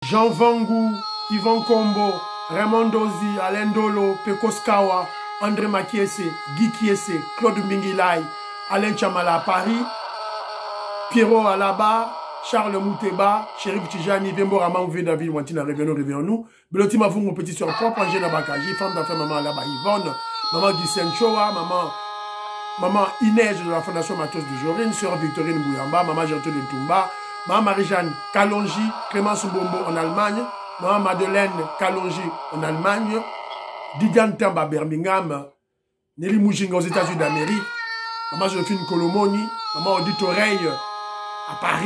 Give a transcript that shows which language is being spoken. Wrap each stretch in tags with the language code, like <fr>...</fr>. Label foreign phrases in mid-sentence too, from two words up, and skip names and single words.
<fr>Jean Vangu, Yvan Kombo, Raymond Dozi, Alain Dolo, Pekos Kawa, André Makiese, Guy Kiese, Claude Mbingilai, Alain Chamala à Paris, Pierrot Alaba, Charles Mouteba, Chérif Tijani, Vembo Raman, David Wantina, revenons-nous. Beloti Mavou, mon petit soeur propre, Angela Bakaji, femme d'affaires, maman Alaba Yvonne, maman Guysen Choa, maman Inès de la Fondation Matos de Jorine, sœur Victorine Bouyamba, maman Gertrude de Toumba, maman Marie-Jeanne Kalonji, Clémence Mbombo en Allemagne, maman Madeleine Kalonji en Allemagne, Didiane Tamba à Birmingham, Nelly Mouchinga aux États-Unis d'Amérique, maman Joséphine Colomoni, maman Odite Oreille à Paris.</fr>